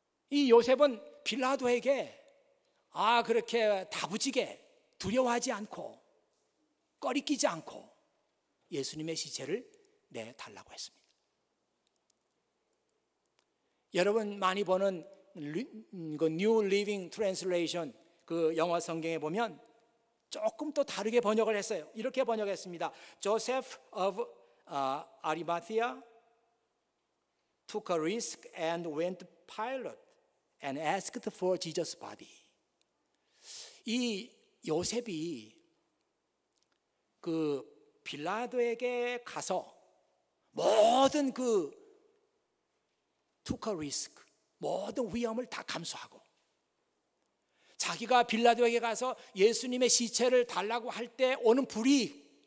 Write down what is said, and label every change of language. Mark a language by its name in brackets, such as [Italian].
[Korean] 이 요셉은 빌라도에게 그렇게 다부지게 두려워하지 않고 꺼리끼지 않고 예수님의 시체를 내달라고 했습니다. 여러분 많이 보는 그 New Living Translation, 그 영어 성경에 보면 조금 또 다르게 번역을 했어요. 이렇게 번역했습니다. [English] Joseph of Arimathea took a risk and went to Pilate and asked for Jesus' body. [Korean] 이 요셉이 그 빌라도에게 가서 모든 그 [English] took a risk, [Korean] 모든 위험을 다 감수하고 자기가 빌라도에게 가서 예수님의 시체를 달라고 할 때 오는 불이익,